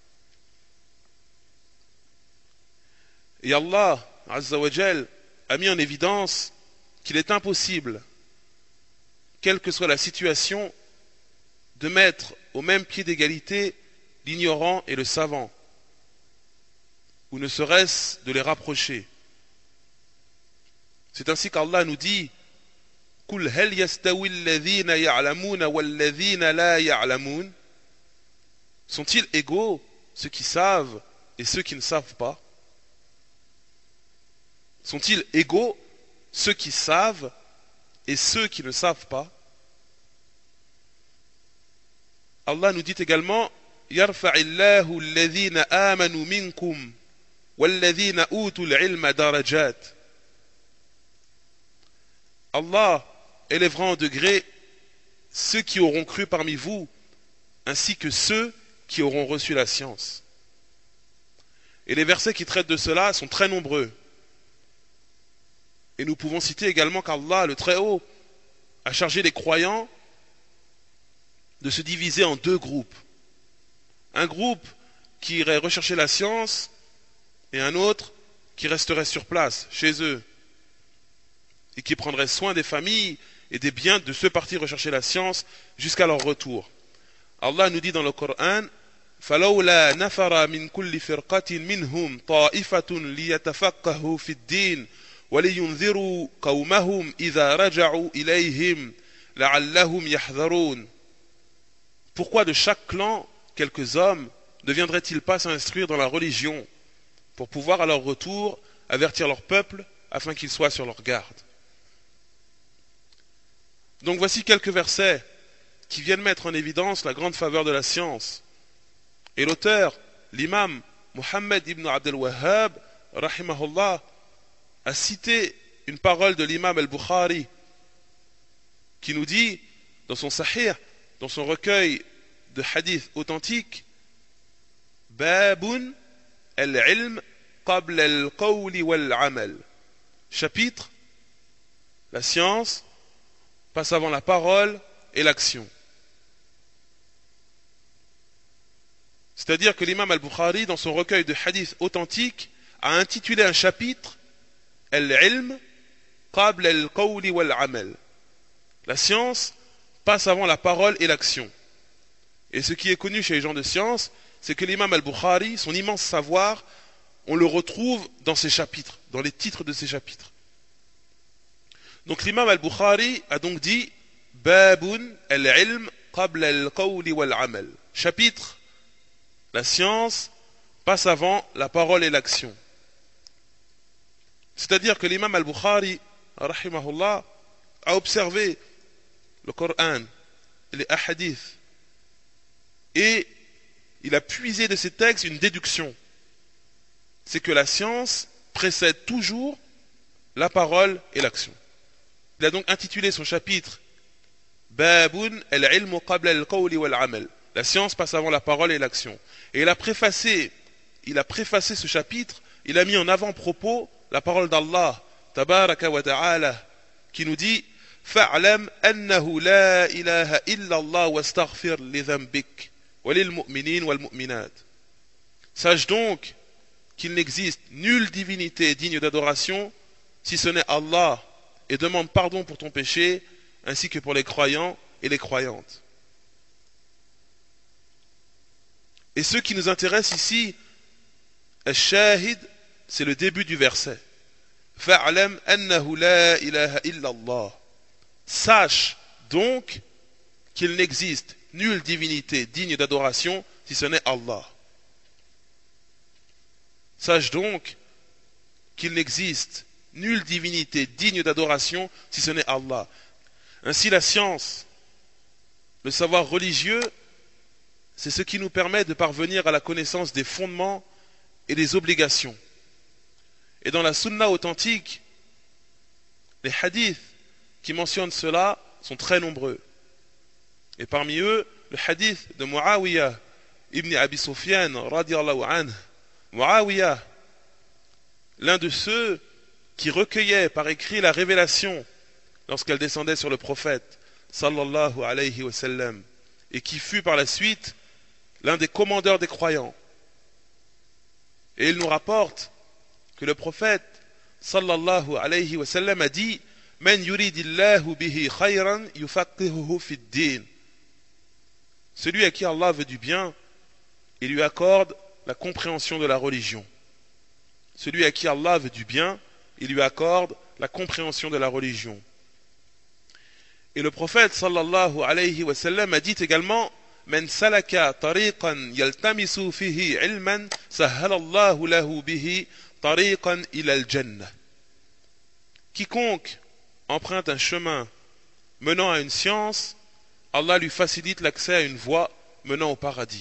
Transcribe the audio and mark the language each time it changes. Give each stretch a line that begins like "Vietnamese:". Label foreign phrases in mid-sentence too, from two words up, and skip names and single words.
French: Et Allah,
Arabic: Azza wa Jal,
French: a mis en évidence qu'il est impossible, quelle que soit la situation, de mettre au même pied d'égalité l'ignorant et le savant, ou ne serait-ce de les rapprocher. C'est ainsi qu'Allah nous dit «
Arabic: قل هل يستوي الذين يعلمون والذين لا يعلمون
French: » Sont-ils égaux, ceux qui savent et ceux qui ne savent pas? Sont-ils égaux, ceux qui savent et ceux qui ne savent pas? Allah nous dit également
Arabic: يرفع الله الذين آمنوا منكم والذين أوتوا العلم درجات.
French: Allah élèvera en degré ceux qui auront cru parmi vous ainsi que ceux qui auront reçu la science. Et les versets qui traitent de cela sont très nombreux. Et nous pouvons citer également qu'Allah, le Très-Haut, a chargé les croyants de se diviser en deux groupes. Un groupe qui irait rechercher la science et un autre qui resterait sur place, chez eux, et qui prendrait soin des familles et des biens de ceux partis rechercher la science jusqu'à leur retour. Allah nous dit dans le Coran
Arabic: فَلَوْلَا نَفَرَ مِنْ كُلِّ فِرْقَةٍ مِنْهُمْ طَائِفَةٌ لِيَتَفَقَّهُوا فِي الدِّينِ وَلِيُنذِرُوا قَوْمَهُمْ إِذَا رَجَعُوا إِلَيْهِمْ لَعَلَّهُمْ يَحْذَرُونَ.
French: Pourquoi de chaque clan, quelques hommes ne viendraient-ils pas s'instruire dans la religion pour pouvoir à leur retour avertir leur peuple afin qu'ils soient sur leur garde? Donc voici quelques versets qui viennent mettre en évidence la grande faveur de la science. Et l'auteur, l'imam Muhammad ibn Abdel Wahhab, rahimahullah, a cité une parole de l'imam al-Bukhari qui nous dit dans son Sahih, dans son recueil de hadiths authentiques,
Arabic: باب العلم قبل القول والعمل.
French: Chapitre, la science passe avant la parole et l'action. C'est-à-dire que l'imam al-Bukhari, dans son recueil de hadiths authentiques, a intitulé un chapitre
Arabic: العلم قبل القول والعمل.
French: La science passe avant la parole et l'action. Et ce qui est connu chez les gens de science, c'est que l'imam al-Bukhari, son immense savoir, on le retrouve dans ses chapitres, dans les titres de ses chapitres. Donc l'imam al-Bukhari a donc dit
Arabic: باب العلم قبل القول والعمل.
French: Chapitre, la science passe avant la parole et l'action. C'est-à-dire que l'imam al-Bukhari, rahimahullah, a observé le Coran, les hadiths, et il a puisé de ces textes une déduction. C'est que la science précède toujours la parole et l'action. Il a donc intitulé son chapitre
Arabic: باب العلم قبل القول والعمل.
French: La science passe avant la parole et l'action. Et il a préfacé ce chapitre, il a mis en avant-propos la parole d'Allah,
Arabic: تبارك وتعالى,
French: qui nous dit
Arabic: فاعلم أنه لا إله إلا الله واستغفر لذنبك وللمؤمنين والمؤمنات.
French: Sache donc qu'il n'existe nulle divinité digne d'adoration si ce n'est Allah, et demande pardon pour ton péché ainsi que pour les croyants et les croyantes. Et ce qui nous intéresse ici, al-shahid, c'est le début du verset.
Arabic: فاعلم أنه لا إله إلا الله.
French: Sache donc qu'il n'existe nulle divinité digne d'adoration si ce n'est Allah. Sache donc qu'il n'existe nulle divinité digne d'adoration si ce n'est Allah. Ainsi la science, le savoir religieux, c'est ce qui nous permet de parvenir à la connaissance des fondements et des obligations. Et dans la sunna authentique, les hadiths qui mentionnent cela sont très nombreux. Et parmi eux, le hadith de Muawiyah ibn Abi Sufyan
Arabic: رضي الله عنه.
French: Muawiyah, l'un de ceux qui recueillait par écrit la révélation lorsqu'elle descendait sur le prophète
Arabic: صلى الله عليه وسلم,
French: et qui fut par la suite l'un des commandeurs des croyants. Et il nous rapporte que le prophète
Arabic: صلى الله عليه وسلم
French: a dit:
Arabic: من يرد الله به خيرا يفقهه في الدين.
French: Celui à qui Allah veut du bien, il lui accorde la compréhension de la religion. Celui à qui Allah veut du bien, il lui accorde la compréhension de la religion. Et le prophète
Arabic: صلى الله عليه وسلم
French: a dit également:
Arabic: من سلك طريقا يلتمس فيه علما سهل الله له به طريقا إلى الجنة.
French: Quiconque emprunte un chemin menant à une science, Allah lui facilite l'accès à une voie menant au paradis.